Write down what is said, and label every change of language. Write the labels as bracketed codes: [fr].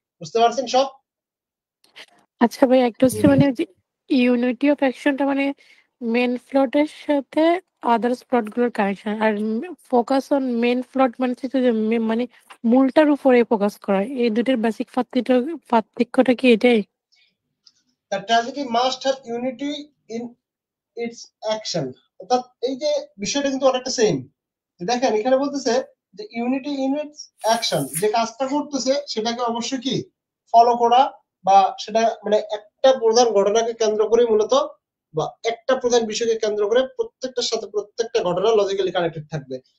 [bn] বুঝতে পারছেন সব? আচ্ছা ভাই, একটা হচ্ছে মানে ইউনিটি অফ অ্যাকশনটা মানে মেন প্লটের সাথে আদার্স প্লট গুলোর connection, আর focus on main plot মানে হচ্ছে যে মানে মূলটার উপরে ফোকাস করা। এই দুটোর বেসিক পার্থক্যটা কি এটাই? [en] The tragedy must have unity in its action। [bn] অর্থাৎ এই যে বিষয়টা কিন্তু অনেকটা সেম। দেখেন এখানে বলতেছে যে ইউনিটি ইন ইটস অ্যাকশন, যে কাজটা করতেছে সেটাকে অবশ্যই কি ফলো করা, বা সেটা মানে একটা প্রধান ঘটনাকে কেন্দ্র করে মূলত, বা একটা প্রধান বিষয়কে কেন্দ্র করে প্রত্যেকটার সাথে প্রত্যেকটা ঘটনা লজিক্যালি কানেক্টেড থাকবে।